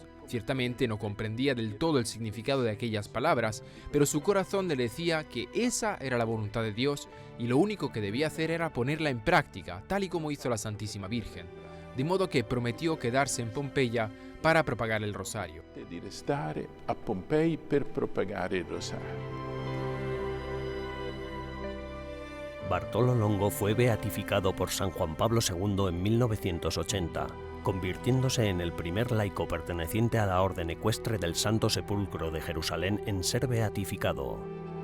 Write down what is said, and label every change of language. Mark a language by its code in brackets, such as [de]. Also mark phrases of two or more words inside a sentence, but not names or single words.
[es] Ciertamente no comprendía del todo el significado de aquellas palabras, pero su corazón le decía que esa era la voluntad de Dios y lo único que debía hacer era ponerla en práctica, tal y como hizo la Santísima Virgen. De modo que prometió quedarse en Pompeya para propagar el rosario. [it] Di restare a Pompei per propagare il rosario. [es] Bartolo Longo fue beatificado por San Juan Pablo II en 1980, convirtiéndose en el primer laico perteneciente a la Orden Ecuestre del Santo Sepulcro de Jerusalén en ser beatificado.